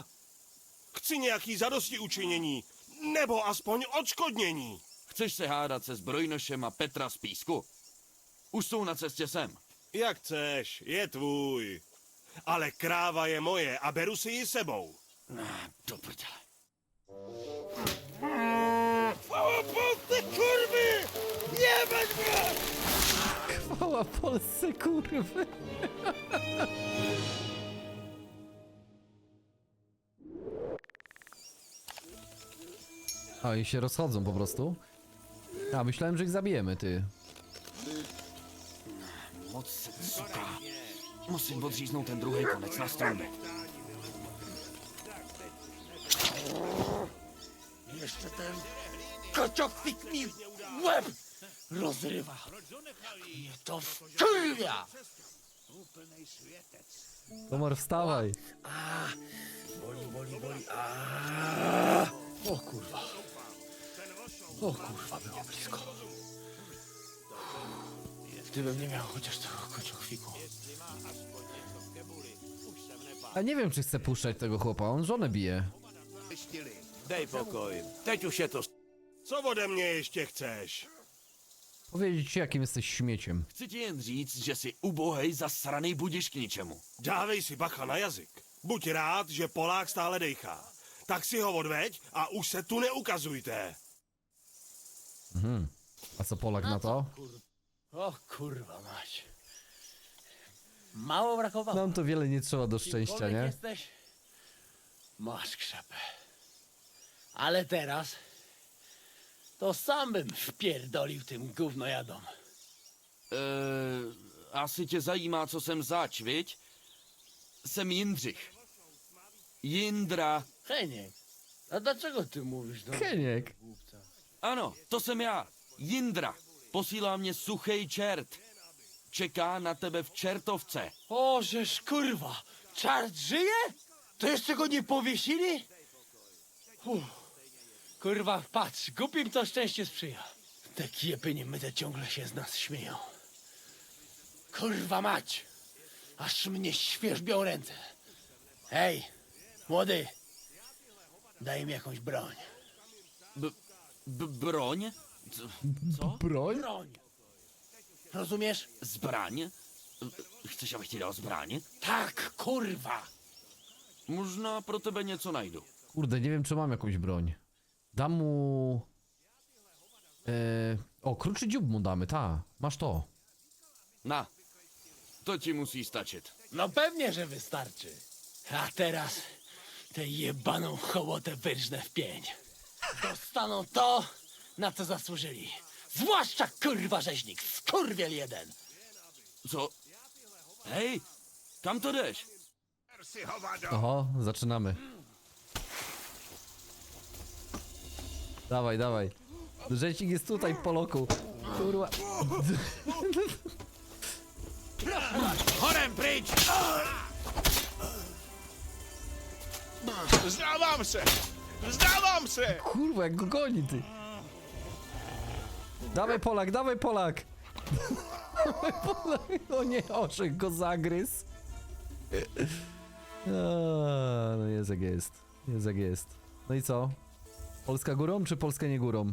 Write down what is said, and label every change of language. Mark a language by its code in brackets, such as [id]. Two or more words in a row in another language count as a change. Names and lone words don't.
[cs] Chci nějaký zadosti učinění. Nebo aspoň odškodnění. Chceš se hádat se zbrojnošem a Petra z Písku? Už jsou na cestě sem. Jak chceš, je tvůj. Ale kráva je moje a beru si ji sebou. Do prdele. [pl] Chwała Polsce, kurwy! Jebać mnie! Koła w Polsce, kurwy. A, i się rozchodzą po prostu. A, myślałem, że ich zabijemy, ty. Moc, suka. [cs] Musím odříznout ten druhý konec na stromě. [pl] Jeszcze ten kociokwik mi łeb rozrywa. Mnie to wkurwia! Komar, wstawaj. Boli. O kurwa. Było blisko. Gdybym nie miał chociaż tego kociokwiku. A nie wiem, czy chcę puszczać tego chłopa, on żonę bije. [cs] Dej pokoj. Teď už je to... Co ode mě ještě chceš? [pl] Powiedzieć ci, jakim jesteś śmieciem. [cs] Chci ti jen říct, že jsi ubohej zasranej budiš k ničemu. Dávej si bacha na jazyk. Buď rád, že Polák stále dejchá. Tak si ho odveď a už se tu neukazujte. [pl] A co Polak na to? O kurwa mać. Mało brakowało. Nam to wiele nie trzeba do szczęścia, Kimkolwiek nie? jesteś, masz krzepę. Ale teraz to sam bym wpierdolił tym gównojadom. [cs] Asi tě zajímá, co jsem zač, viď? Jsem Jindřich. Jindra. [pl] Heniek, a dlaczego ty mówisz do Heniek. [cs] Ano, to jsem já. Jindra. Posílá mě suchej čert. Čeká na tebe v čertovce. [pl] O, żeż kurwa, czart żyje? To jeszcze go nie powiesili? Kurwa, patrz, głupim to szczęście sprzyja. Te kiepy niemyte ciągle się z nas śmieją. Kurwa mać, aż mnie świerzbią ręce. Hej, młody, daj mi jakąś broń. Broń? Co? Broń? Broń. Rozumiesz? [cs] Zbraň? Chceš, abych ti dal zbraň? [pl] Tak, kurwa. [cs] Možná pro tebe něco najdu. [pl] Kurde, nie wiem, czy mam jakąś broń. Dam mu... O, kruczy dziób mu damy, ta. Masz to. [cs] Na, to ci musí stačit. [pl] No pewnie, że wystarczy. A teraz tę jebaną hołotę wyrżnę w pień. Dostaną to, na co zasłużyli. Zwłaszcza kurwa rzeźnik, skurwiel jeden. [cs] Co? Hej, kam to jdeš? [pl] Oho, zaczynamy. Dawaj, dawaj. Rzeźnik jest tutaj, Poloku. Kurwa. [cs] Horem pryč! Vzdávám se! Vzdávám se! [pl] Kurwa, jak go goni, ty. Dawaj, Polak, dawaj, Polak. Dawaj, Polak. O nie, orzech go zagryzł. No jest jak jest. Jest jak jest. No i co? Polska górą, czy Polska nie górą?